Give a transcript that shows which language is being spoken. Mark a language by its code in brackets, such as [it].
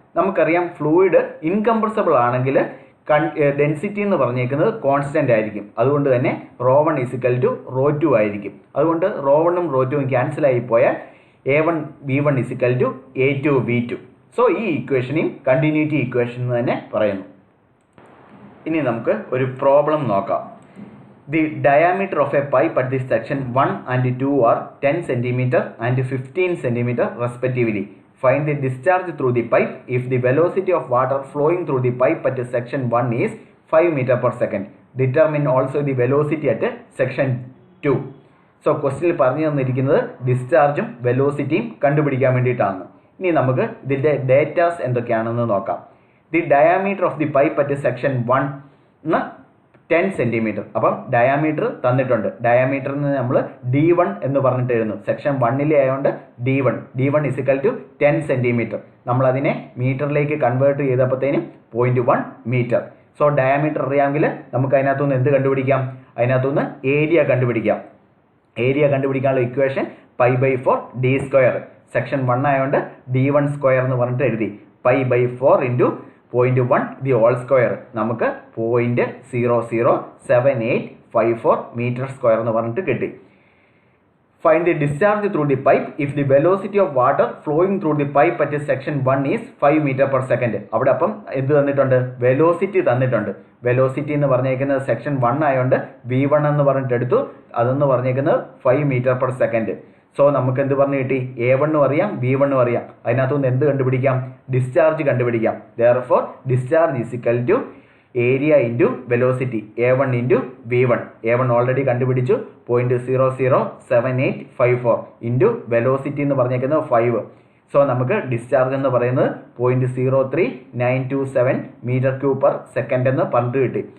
[ml] നമുക്കറിയാം fluid incompressible ആണെങ്കിൽ density എന്ന് പറഞ്ഞേക്കുന്നത് കോൺസ്റ്റന്റ് ആയിരിക്കും. അതുകൊണ്ട് തന്നെ ρ1 ഈസ് ഇക്വൽ ടു ρ2 ആയിരിക്കും. അതുകൊണ്ട് ρ1 ഉം ρ2 ഉം ക്യാൻസൽ ആയി പോയാൽ A1 V1 is equal to A2 V2. So ഈ ഇക്വേഷനെയും കണ്ടിന്യൂറ്റി ഇക്വേഷൻ എന്ന് തന്നെ പറയുന്നു. ഇനി നമുക്ക് ഒരു പ്രോബ്ലം നോക്കാം. [en] The diameter of a pipe at this section 1 and 2 are 10 cm and 15 cm respectively. Find the discharge through the pipe if the velocity of water flowing through the pipe at section 1 is 5 meter per second. Determine also the velocity at section 2. [ml] So ക്വസ്റ്റ്യനിൽ പറഞ്ഞു തന്നിരിക്കുന്നത് ഡിസ്ചാർജും വെലോസിറ്റിയും കണ്ടുപിടിക്കാൻ വേണ്ടിയിട്ടാണ്. ഇനി നമുക്ക് ഇതിൻ്റെ datas എന്തൊക്കെയാണെന്ന് നോക്കാം. [en] The diameter of the pipe at section 1 10 cm. [ml] അപ്പം ഡയാമീറ്റർ തന്നിട്ടുണ്ട്. ഡയാമീറ്ററിന് നമ്മൾ D1 എന്ന് പറഞ്ഞിട്ട് എഴുതുന്നു. സെക്ഷൻ 1 ആയതുകൊണ്ട് D1 is equal to 10 cm. നമ്മളതിനെ മീറ്ററിലേക്ക് കൺവേർട്ട് ചെയ്തപ്പോഴത്തേനും 0.1 മീറ്റർ. സോ ഡയാമീറ്റർ അറിയാമെങ്കിൽ നമുക്ക് അതിനകത്തുനിന്ന് എന്ത് കണ്ടുപിടിക്കാം, അതിനകത്തുനിന്ന് ഏരിയ കണ്ടുപിടിക്കാം. ഏരിയ കണ്ടുപിടിക്കാനുള്ള ഇക്വേഷൻ π/4 d². സെക്ഷൻ 1 ആയതുകൊണ്ട് D1² എന്ന് പറഞ്ഞിട്ട് എഴുതി. π/4 ഇൻറ്റു 0.1 ദി ഹോൾ സ്ക്വയർ നമുക്ക് 0.007854 മീറ്റർ സ്ക്വയർ എന്ന് പറഞ്ഞിട്ട് കിട്ടി. [en] Find the discharge through the pipe if the velocity of water flowing through the pipe at section 1 is 5 meter per second. [ml] അവിടെ അപ്പം എന്ത് തന്നിട്ടുണ്ട്? വെലോസിറ്റി തന്നിട്ടുണ്ട്. വെലോസിറ്റി എന്ന് പറഞ്ഞേക്കുന്നത് സെക്ഷൻ 1 ആയതുകൊണ്ട് v1 എന്ന് പറഞ്ഞിട്ട് എടുത്തു. അതെന്ന് പറഞ്ഞേക്കുന്നത് 5 മീറ്റർ പെർ സെക്കൻഡ്. സോ നമുക്ക് എന്ത് പറഞ്ഞു കിട്ടി? a1 അറിയാം, v1 അറിയാം. അതിനകത്തുനിന്ന് എന്ത് കണ്ടുപിടിക്കാം? ഡിസ്ചാർജ് കണ്ടുപിടിക്കാം. [en] Therefore discharge is equal to area into velocity a1 into v1. [ml] a1 already കണ്ടുപിടിച്ചു 0.007854 ഇൻറ്റു വെലോസിറ്റി എന്ന് പറഞ്ഞേക്കുന്നത് 5. സോ നമുക്ക് ഡിസ്ചാർജ് എന്ന് പറയുന്നത് 0.03927 മീറ്റർ ക്യൂബ് പെർ സെക്കൻഡ് എന്ന് പറഞ്ഞിട്ട് കിട്ടി.